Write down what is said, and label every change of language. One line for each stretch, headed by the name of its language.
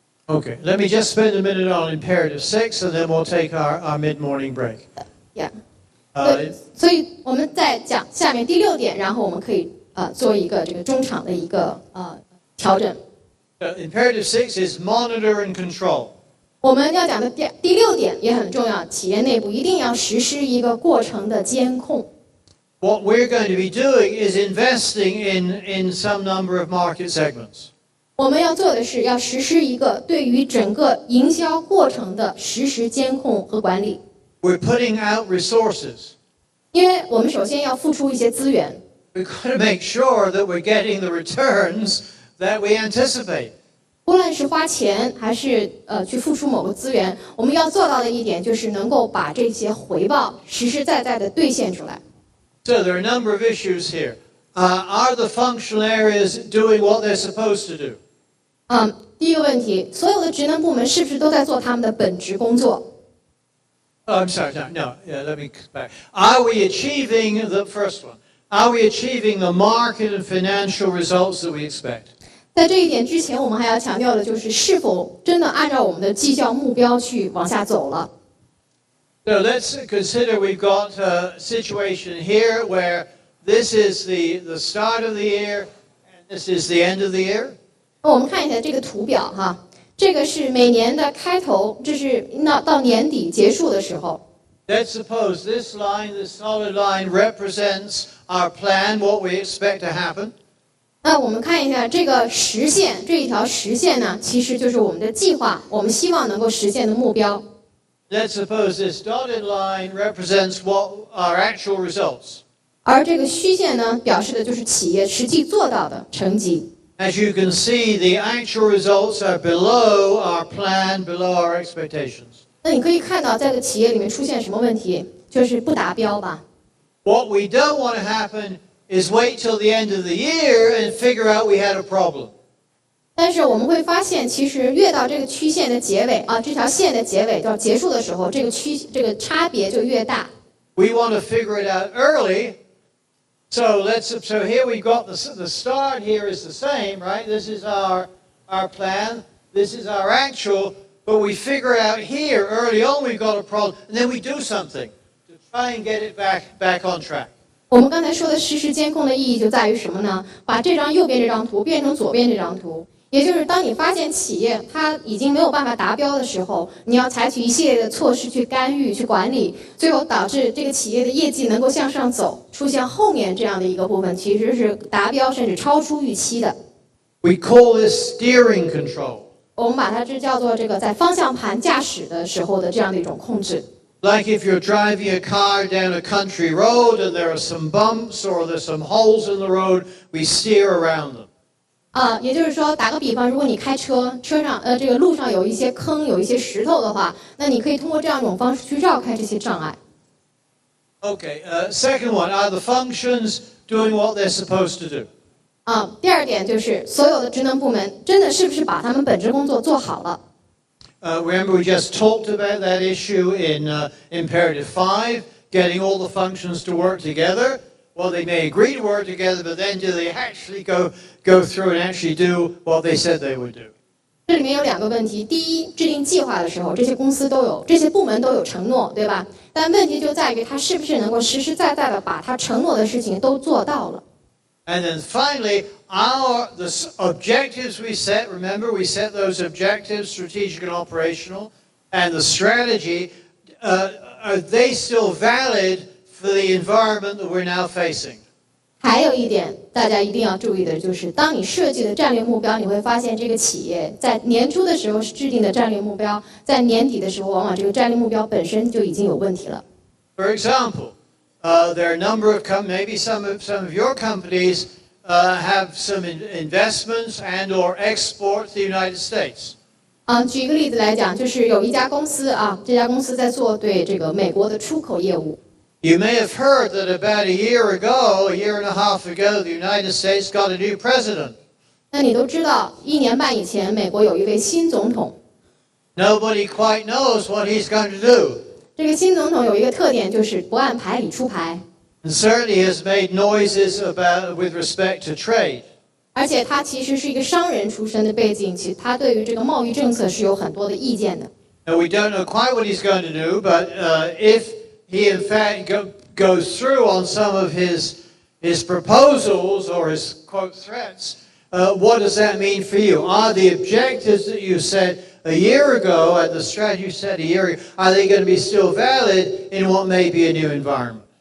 English: Okay, let me just spend a minute on imperative 6, and then we'll take our mid-morning break. Yeah.
Chinese: 所以我们再讲下面第6点，然后我们可以做一个这个中场的一个调整。
English: Imperative 6 is monitor and control.
Chinese: 我们要讲的第6点也很重要，企业内部一定要实施一个过程的监控。
English: What we're going to be doing is investing in some number of market segments.
Chinese: 我们要做的是要实施一个对于整个营销过程的实时监控和管理。
English: We're putting out resources.
Chinese: 因为我们首先要付出一些资源。
English: We've got to make sure that we're getting the returns that we anticipate.
Chinese: 无论是花钱还是去付出某个资源，我们要做到的一点就是能够把这些回报实实在在的兑现出来。
English: So there are a number of issues here. Are the functional areas doing what they're supposed to do?
Chinese: 第一个问题，所有的职能部门是不是都在做他们的本职工作？
English: Oh, I'm sorry, no. Yeah, let me come back. Are we achieving the first one? Are we achieving the market and financial results that we expect?
Chinese: 在这一点之前，我们还要强调的就是是否真的按照我们的绩效目标去往下走了。
English: So let's consider we've got a situation here where this is the start of the year and this is the end of the year.
Chinese: 我们看一下这个图表哈。这个是每年的开头，这是到年底结束的时候。
English: Let's suppose this line, this solid line, represents our plan, what we expect to happen.
Chinese: 那我们看一下这个实线，这一条实线呢，其实就是我们的计划，我们希望能够实现的目标。
English: Let's suppose this dotted line represents what our actual results.
Chinese: 而这个虚线呢，表示的就是企业实际做到的成绩。
English: As you can see, the actual results are below our plan, below our expectations.
Chinese: 那你可以看到，在这个企业里面出现什么问题，就是不达标吧。
English: What we don't want to happen is wait till the end of the year and figure out we had a problem.
Chinese: 但是我们会发现，其实越到这个曲线的结尾啊，这条线的结尾到结束的时候，这个差别就越大。
English: We want to figure it out early. So here we've got the start here is the same, right? This is our plan. This is our actual. But we figure out here early on we've got a problem, and then we do something to try and get it back on track.
Chinese: 我们刚才说的实时监控的意义就在于什么呢？把这张右边这张图变成左边这张图，也就是当你发现企业它已经没有办法达标的时候，你要采取一系列的措施去干预、去管理，最后导致这个企业的业绩能够向上走，出现后面这样的一个部分，其实是达标甚至超出预期的。
English: We call this steering control.
Chinese: 我们把它这叫做这个在方向盘驾驶的时候的这样的一种控制。
English: Like if you're driving a car down a country road and there are some bumps or there's some holes in the road, we steer around them.
Chinese: 也就是说，打个比方，如果你开车上这个路上有一些坑、有一些石头的话，那你可以通过这样一种方式去绕开这些障碍。
English: Okay, second one, are the functions doing what they're supposed to do?
Chinese: 第二点就是所有的职能部门真的是不是把他们本职工作做好了？
English: Remember we just talked about that issue in Imperative 5, getting all the functions to work together. Well, they may agree to work together, but then do they actually go through and actually do what they said they would do?
Chinese: 这里面有2个问题。第一，制定计划的时候，这些部门都有承诺，对吧？但问题就在于他是不是能够实实在在的把他承诺的事情都做到了。
English: And then finally, the objectives we set, remember we set those objectives, strategic and operational, and the strategy, are they still valid for the environment that we're now facing?
Chinese: 还有一点，大家一定要注意的就是，当你设计的战略目标，你会发现这个企业在年初的时候是制定的战略目标，在年底的时候，往往这个战略目标本身就已经有问题了。
English: For example, there are a number of maybe some of your companies have some investments and/or export to the United States.
Chinese: 举一个例子来讲，就是有一家公司啊，这家公司在做对这个美国的出口业务。
English: You may have heard that about a year and a half ago, the United States got a new president.
Chinese: 那你都知道，1年半以前，美国有一位新总统。
English: Nobody quite knows what he's going to do.
Chinese: 这个新总统有一个特点，就是不按牌理出牌。
English: And certainly has made noises with respect to trade.
Chinese: 而且他其实是一个商人出身的背景，其实他对于这个贸易政策是有很多的意见的。
English: Now we don't know quite what he's going to do, but if he in fact goes through on some of his proposals or his quote threats, what does that mean for you? Are the objectives that you said a year ago and the strategy you set a year ago, are they going to be still valid in what may be a new environment?